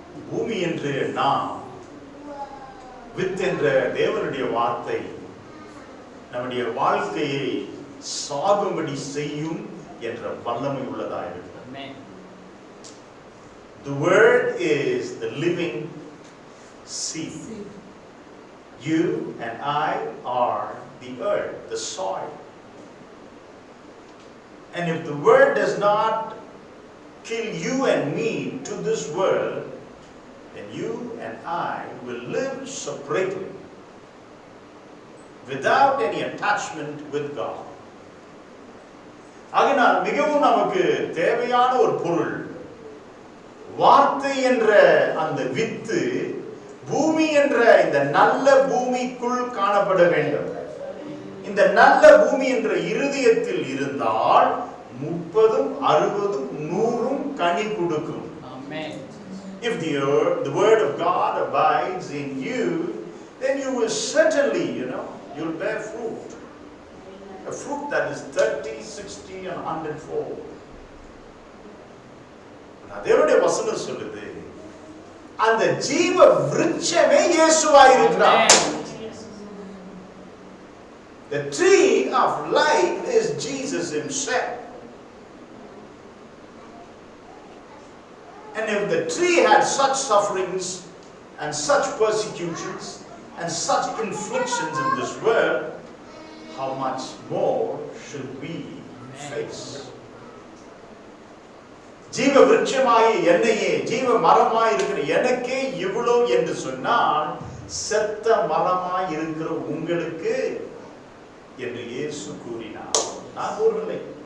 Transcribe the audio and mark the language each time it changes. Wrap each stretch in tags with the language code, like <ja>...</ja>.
<ta>பூமி என்று நாம் வித் என்ற தேவனுடைய வார்த்தை நம்முடைய வாழ்க்கையை சாகும்படி செய்யும் என்ற வல்லமை உள்ளதா இருக்கு.</ta> <en>The word is the living seed. You and I are the earth, the soil. And if the word does not kill you and me to this world, then you and I will live separately without any attachment with God.</en> <ta>ஆகையால் மிகவும் நமக்கு தேவையான ஒரு பொருள் வார்த்தை என்ற அந்த with பூமி என்ற இந்த நல்ல பூமிக்குள் காணப்பட வேண்டும். இந்த நல்ல பூமி என்ற இருதயத்தில் இருந்தால் 30, 60, 100 கனி கொடுக்கும்.</ta> <en>If the word of God abides in you, then you will certainly, you'll bear fruit. A fruit that is 30, 60 and 100-fold.</en> <ta>தேவனுடைய வசனம் சொல்லுது, அந்த ஜீவ விருட்சமே இயேசுவாய் இருக்கிறார்.</ta> <en>The tree of life is Jesus himself. And if the tree had such sufferings and such persecutions and such inflictions in this world, how much more should we face?</en> <ta>ஜீவ விருட்சமாய் என்னையே, ஜீவ மரமாய் இருக்கிற எனக்கே இவ்வளோ என்று சொன்னால், செத்த மரமாய் இருக்கிற உங்களுக்கு என்று இயேசு கூறினார். நான் கூறவில்லை.</ta>